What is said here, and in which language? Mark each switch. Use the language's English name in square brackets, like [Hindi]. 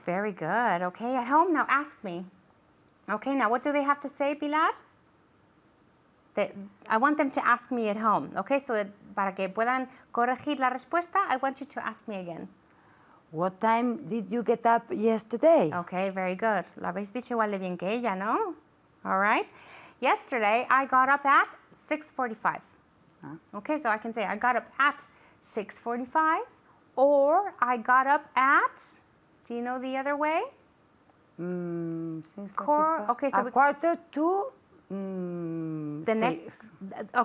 [English] Very good. Okay, at home, now ask me. Okay, now what do they have to say, Pilar? I want them to ask me at home. Okay, so that [Spanish] para que puedan corregir la respuesta, [English] I want you to ask me again. What time did you get up yesterday? Okay, very good. [Spanish] Lo habéis dicho igual de bien que ella, ¿no? [English] All right. Yesterday, I got up at 6:45. Okay, so I can say I got up at 6:45, or I got up at, do you know the other way? 6:45. Okay, so a quarter to the next, a